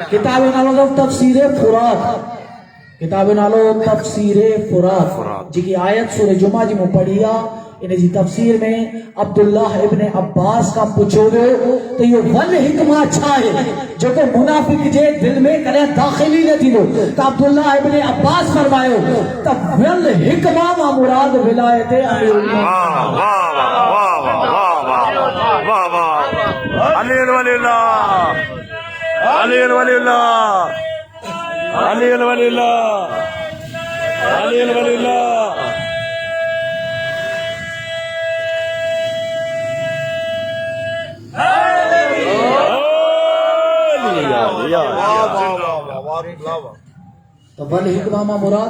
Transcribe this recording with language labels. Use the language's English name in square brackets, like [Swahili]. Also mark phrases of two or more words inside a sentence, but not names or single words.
[Sindhi] किताब जो नालो अथव तफ़सीर फुरात. किताब जो नालो तफ़सीर फुरात जेकी आयत सूरह जुमा जी मूं पढ़ी आहे. इन जी तफ़सीर में अब्दुल्लाह इब्न अब्बास खां पुछियो वियो त इहो [Arabic] والحكمة [Sindhi] छा आहे जेको मुनाफ़िक जे दिलि में कॾहिं दाख़िली न थींदो. त अब्दुल्लाह इब्न अब्बास फरमायो त [Arabic] والحكمة [Sindhi] मां मुराद विलायत [Arabic] أمير المؤمنين. الولی اللہ علی الولی اللہ علی الولی اللہ علی الولی اللہ [Sindhi] تو ول حکمہ مراد